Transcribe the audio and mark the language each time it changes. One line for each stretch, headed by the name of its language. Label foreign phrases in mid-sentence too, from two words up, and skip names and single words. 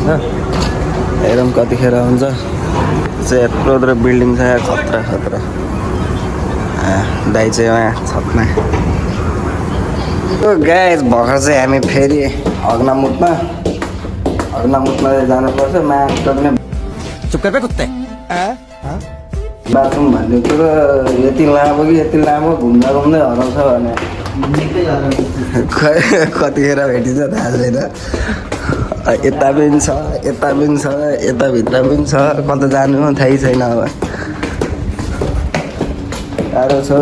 Nepali: हेरौँ कतिखेर हुन्छ। चाहिँ यत्रो बिल्डिङ छ यहाँ, खतरा। दाइ चाहिँ यहाँ छतमा। गाइस भर्खर चाहिँ हामी फेरि अग्नामुखमा जानुपर्छ। माटो
Hindi: चुप कर बे कुत्ते।
Nepali: बाथरुम भन्ने कुरो यति लामो घुम्दा हराउँछ भने कतिखेर भेटिन्छ थाहा छैन। यता पनि छ, यताभित्र पनि छ। कता जानु थाहै छैन। अब गाह्रो छ।